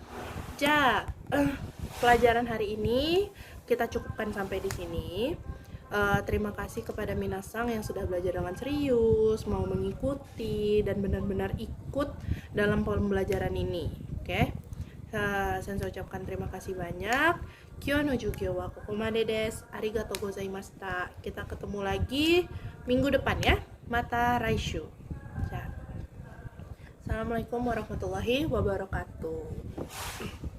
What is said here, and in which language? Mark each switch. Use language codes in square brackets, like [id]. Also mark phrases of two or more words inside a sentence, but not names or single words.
[id] Pelajaran hari ini kita cukupkan sampai di sini. Terima kasih kepada minasang yang sudah belajar dengan serius, mau mengikuti dan benar-benar ikut dalam pembelajaran ini. Oke, Sensei ucapkan terima kasih banyak. [ja] 今日の授業はここまでです。ありがとうございました. [id] Kita ketemu lagi minggu depan ya. [ja] また来週. [ar] السلام عليكم ورحمة الله وبركاته.